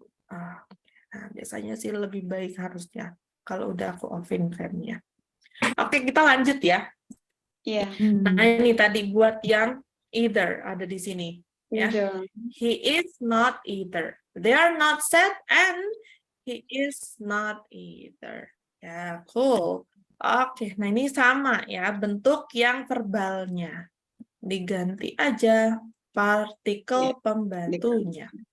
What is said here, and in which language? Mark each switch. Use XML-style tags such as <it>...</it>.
<id>Nah, biasanya sih lebih baik harusnya kalau udah aku offin camnya. Oke, kita lanjut ya. Iya. Nah, ini tadi buat yang either ada di sini. Ya. Iya.</id> <en>He is not either. They are not sad and he is not either. Ya, cool.</en> <id>Oke, nah ini sama ya, bentuk yang verbalnya. Diganti aja partikel pembantunya.</id>